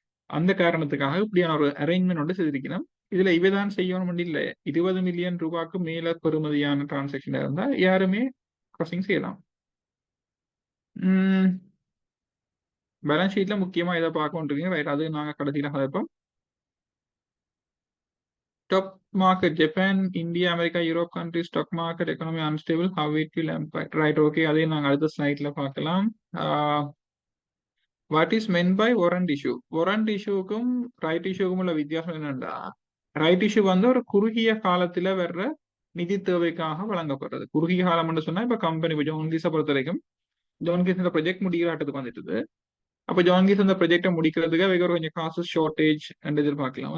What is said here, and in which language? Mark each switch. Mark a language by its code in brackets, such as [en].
[ta] அந்த காரணத்துக்காக இப்படியான ஒரு அரேஞ்ச்மெண்ட் வந்து செய்திருக்கணும். இதுல இவைதான் செய்யணும் இல்லை, 20 மில்லியன் ரூபாய்க்கு மேல பெறுமதியான டிரான்சாக்ஷன் இருந்தா யாருமே க்ராசிங் செய்யலாம். பேலன்ஸ் ஷீட்ல முக்கியமா இதை பார்க்கணும். ரைட், அது நாங்க கடைசியில கதைப்போம். [en] Stock market, Japan, India, America, Europe countries, stock market, economy unstable, how it will impact. Right, okay, [ta] அதே நாங்கள் அடுத்த ஸ்லைட்ல பார்க்கலாம். [en] What is meant by warrant issue? [ta] warrant issueக்கும் right இஷ்யூக்கும் உள்ள வித்தியாசம் என்னன்னா, ரைட் இஷ்யூ வந்து ஒரு குறுகிய காலத்துல வர்ற நிதி தேவைக்காக வழங்கப்படுறது. குறுகிய காலம் சொன்னா இப்ப கம்பெனி ஜோன்கீஸை பொறுத்த வரைக்கும் ஜோன்கீஸ் இந்த ப்ரொஜெக்ட் முடிகிறாட்டத்துக்கு வந்துட்டு, அப்போ ஜான்கீஸ் அந்த ப்ரொஜெக்டை முடிக்கிறதுக்கு அவைக்கு ஒரு கொஞ்சம் காசு ஷார்டேஜ் என்று எதிர்பார்க்கலாம்.